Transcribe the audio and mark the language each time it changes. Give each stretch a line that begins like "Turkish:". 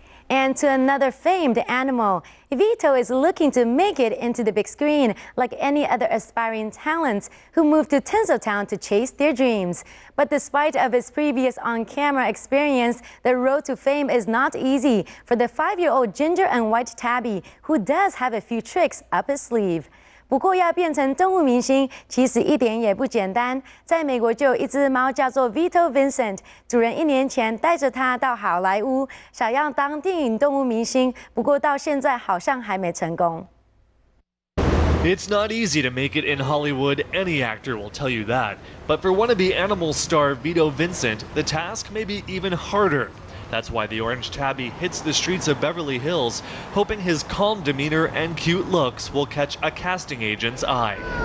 English: And to another famed animal, Vito is looking to make it into the big screen like any other aspiring talents who moved to Tinseltown to chase their dreams. But despite of his previous on-camera experience, the road to fame is not easy for the 5-year-old ginger and white tabby, who does have a few tricks up his sleeve.
Chinese: 不过要变成动物明星，其实一点也不简单。在美国就有一只猫叫做 Vito Vincent， 主人1年前带着它到好莱坞，想要当电影动物明星，不过到现在好像还没成功。
English: It's not easy to make it in Hollywood, any actor will tell you that. But for wannabe animal star Vito Vincent, the task may be even harder. That's why the orange tabby hits the streets of Beverly Hills, hoping his calm demeanor and cute looks will catch a casting agent's eye.